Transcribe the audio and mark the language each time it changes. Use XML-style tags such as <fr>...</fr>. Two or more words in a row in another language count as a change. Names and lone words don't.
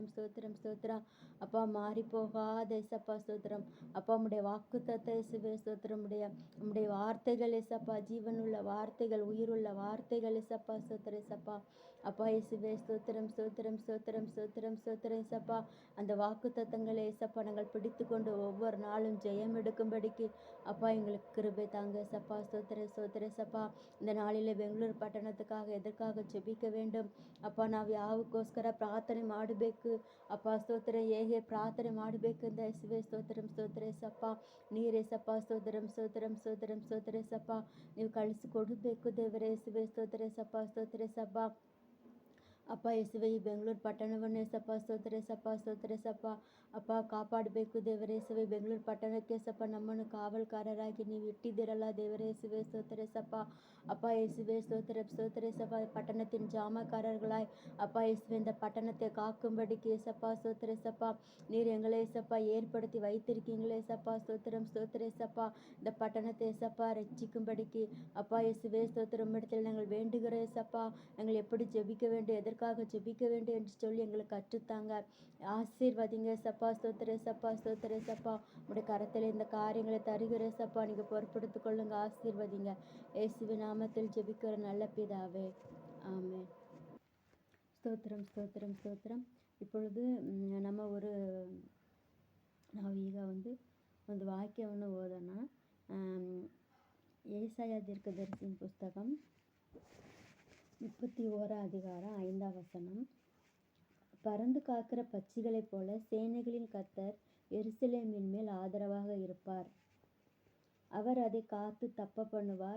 <ta>ஸ்தோத்திரம் ஸ்தோத்திரம் அப்பா மாறி போகாத சப்பா ஸ்தோத்திரம் அப்பா உம்முடைய வாக்குத்தத்தை இயேசுவே ஸ்தோத்திரம் உம்முடைய வார்த்தைகள் இயேசப்பா ஜீவனுள்ள வார்த்தைகள் உயிருள்ள வார்த்தைகள் இயேசப்பா ஸ்தோத்திர சப்பா அப்பா இயேசுவே ஸ்தோத்திரம் ஸ்தோத்திரம் ஸ்தோத்திரம் ஸ்தோத்திரம் ஸ்தோத்திரம் இயேசப்பா அந்த வாக்குத்தத்தங்களை இயேசப்பா நாங்கள் பிடித்து கொண்டு ஒவ்வொரு நாளும் ஜெயம் எடுக்கும்படிக்கு அப்பா எங்களுக்கு கிருபை தாங்க சப்பா ஸ்தோத்திர ஸ்தோத்திர சப்பா இந்த நாளிலே பெங்களூரு பட்டணத்துக்காக எதற்காக ஜெபிக்க வேண்டும்</ta> <kn>ಅಪ್ಪ ನಾವು ಯಾವಕ್ಕೋಸ್ಕರ ಪ್ರಾರ್ಥನೆ ಮಾಡಬೇಕು ಅಪ್ಪ ಸ್ತೋತ್ರ ಹೇಗೆ ಪ್ರಾರ್ಥನೆ ಮಾಡಬೇಕು ಅಂತ ಯೇಸುವೆ ಸ್ತೋತ್ರಂ ಸ್ತೋತ್ರ ಸಪ್ಪ ನೀರೇ ಸಪ್ಪ ಸ್ತೋತ್ರಂ ಸ್ತೋತ್ರಂ ಸ್ತೋತ್ರಂ ಸ್ತೋತ್ರ ಸಪ್ಪ ನೀವು ಕಳಿಸಿಕೊಡಬೇಕು ದೇವರೇ ಯೇಸುವೆ ಸ್ತೋತ್ರ ಸಪ್ಪ ಅಪ್ಪ ಯೇಸುವೆ, ಈ ಬೆಂಗಳೂರು ಪಟ್ಟಣವನ್ನು ಏಸಪ್ಪ ಸ್ತೋತ್ರ ಏಸಪ್ಪ ಅಪ್ಪ ಕಾಪಾಡಬೇಕು ದೇವರೇ ಯೇಸುವೆ. ಬೆಂಗಳೂರು ಪಟ್ಟಣಕ್ಕೆ ಏಸಪ್ಪ ನಮ್ಮನ್ನು ಕಾವಲ್ಕಾರರಾಗಿ ನೀವು ಇಟ್ಟಿದ್ದೀರಲ್ಲ ದೇವರೇ</kn> <ta>யேசுவே ஸ்தோத்திர ஏசப்பா. அப்பா இயேசுவே ஸ்தோத்திர ஏசப்பா. பட்டணத்தின் ஜாமக்காரர்களாய் அப்பா இயேசுவே இந்த பட்டணத்தை காக்கும்படிக்கு ஏசப்பா ஸ்தோத்திர ஏசப்பா. நீர் எங்களை ஏசப்பா ஏற்படுத்தி வைத்திருக்கீங்களே ஏசப்பா. ஸ்தோத்திர ஏசப்பா. இந்த பட்டணத்தை ஏசப்பா ரட்சிக்கும்படிக்கு அப்பா இயேசுவே ஸ்தோத்திரம் இடத்தில் நாங்கள் வேண்டுகிற ஏசப்பா. நாங்கள் எப்படி ஜெபிக்க வேண்டும், எதற்காக ஜெபிக்க வேண்டும் என்று சொல்லி எங்களுக்கு கற்றுத்தாங்க. ஆசீர்வதிங்க ஏசப்பா. ஸ்தோத்திர ஏசப்பா. உடைய கரத்தில் இந்த காரியங்களை தருகிற ஏசப்பா. நீங்கள் பொறுப்படுத்திக் கொள்ளுங்க, ஆசீர்வதிங்க. இயேசுவின் நாமத்தில் ஜெபிக்கிற நல்ல பிதாவே, ஆமென்.</ta> <kn>ಸ್ತೋತ್ರಂ. இப்பொழுது ನಮ್ಮ ನಾವೀಗ ಒಂದು ವಾಕ್ಯವನ್ನು ಓದೋಣ.</kn> <ta>ஏசாயா தீர்க்கதரிசியின் புஸ்தகம் 31 அதிகாரம் 5 வசனம். பறந்து காக்கிற பட்சிகளைப் போல சேனைகளின் கர்த்தர் எருசலேமின் மேல் ஆதரவாக இருப்பார். அவர் அதை காத்து தப்ப பண்ணுவார்.</ta>